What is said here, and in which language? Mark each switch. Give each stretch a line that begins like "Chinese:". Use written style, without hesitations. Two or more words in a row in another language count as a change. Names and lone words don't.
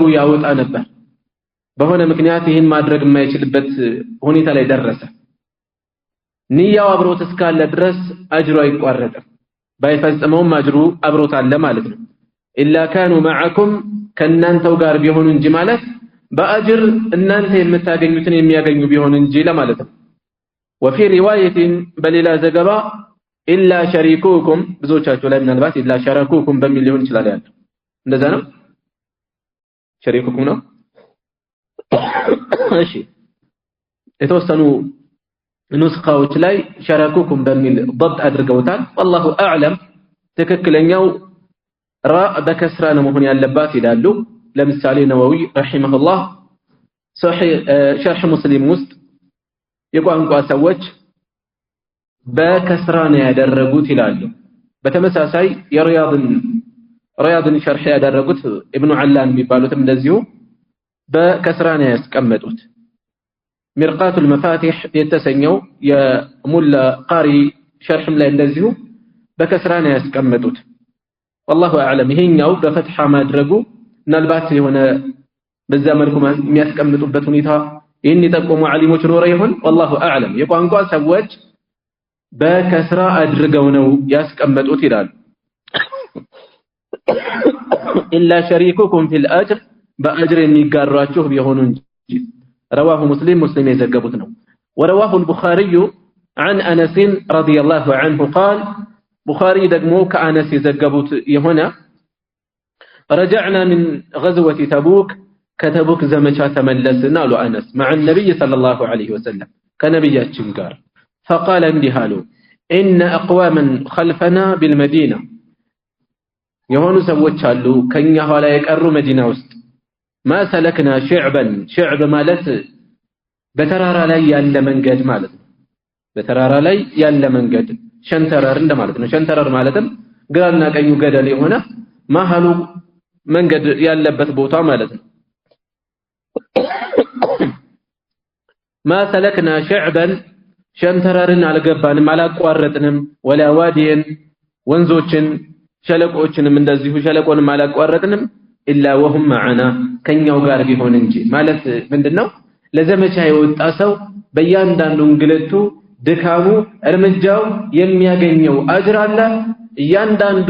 Amharic: ያወጣ ነበር በሆነ ምክንያት ይህን ማድረግ የማይችልበት ሁኔታ ላይ ደረሰ ንያው አብሮት እስካለ ድረስ አጅሩ አይቋረጥም ባይፈጽመውም አጅሩ አብሮት አለ ማለት ነው
Arabic: إلا كانوا معكم
Amharic: ከናንተው ጋር ቢሆኑ እንጂ ማለት በአጅር እናንተ የምታገኙትን የሚያገኙ ቢሆኑ እንጂ ለማለት ነው
Arabic: وفي روايه
Amharic: በሌላ ዘገባ
Arabic: إلا شريككم
Amharic: ብዙዎቻችሁ ላይ ምናልባት
Arabic: إلا شركوكم
Amharic: በሚል ሊሆን ይችላል ያለው እንደዛ ነው ሸሪኩኩም ነው እሺ የተወሰኑ ኑስኻዎች ላይ ሸረኩኩም በሚል ضبط አድርገውታል
Arabic: والله اعلم
Amharic: ትክክለኛው ራ በከስራ ነው መሆን ያለባት ይላሉ ለምሳሌ ነወዊ ረሂመሁላህ ሸርህ ሙስሊም ውስጥ የቋንቋ ሰዎች በከስራ ነው ያደረጉት ይላሉ በተመሳሳይ የሪያድን ሸርህ ያደረጉት ኢብኑ አላን የሚባሉትም እንደዚሁ በከስራ ነው ያስቀመጡት ሚርቃቱል መፋቲህ የተሰኘው የሙላ ቃሪ ሸርህም ላይ እንደዚሁ በከስራ ነው ያስቀመጡት
Arabic: والله اعلم
Amharic: ይሄኛው በፈትሐ ማድረጉ ምናልባት የሆነ በዛ መልኩ የሚያስቀምጡበት ሁኔታ ይህን የጠቆሙ ዓሊሞች ኖረ ይሆን
Arabic: والله اعلم
Amharic: የቋንቋ ሰዎች በከስራ አድርገው ነው ያስቀመጡት ይላል
Arabic: إلا شريككم في الأجر
Amharic: በአጅር የሚጋሯችሁ ቢሆኑ እንጂ
Arabic: رواه مسلم
Amharic: የዘገቡት ነው
Arabic: ورواه البخاري عن انس رضي الله عنه قال بخاري
Amharic: ደግሞ ከአነስ የዘገቡት የሆነ
Arabic: رجعنا من غزوة تبوك
Amharic: ከተቡክ ዘመቻ ተመለስን አሉ አነስ
Arabic: مع النبي صلى الله عليه وسلم
Amharic: ከነብያችን ጋር فقال እንዲህ አሉ
Arabic: ان اقواما خلفنا بالمدينه
Amharic: የሆኑ ሰዎች አሉ ከኛ ኋላ የቀሩ መዲና ውስጥ
Arabic: ما سلكنا شعب
Amharic: ማለት በተራራ ላይ ያለ መንገድ ማለት ነው በተራራ ላይ ያለ መንገድ ሸንተረር እንደማለት ነው ሸንተረር ማለትም ግራና ቀኙ ገደል የሆነ መሃሉ መንገድ ያለበት ቦታ ማለት ነው
Arabic: ما سلكنا شعبا
Amharic: ሸንተረርን አልገባንም አላቋረጥንም
Arabic: ولا واديا
Amharic: ወንዞችን ሸለቆችንም እንደዚሁ ሸለቆንም አላቋረጥንም
Arabic: إلا وهم معنا
Amharic: ከኛው ጋር ቢሆን እንጂ ማለት ምንድነው ለዘመቻ የወጣ ሰው በእያንዳንዱ እንግልቱ ድካሙ እርምጃው የሚያገኘው አጅር አለ። እያንዳንዱ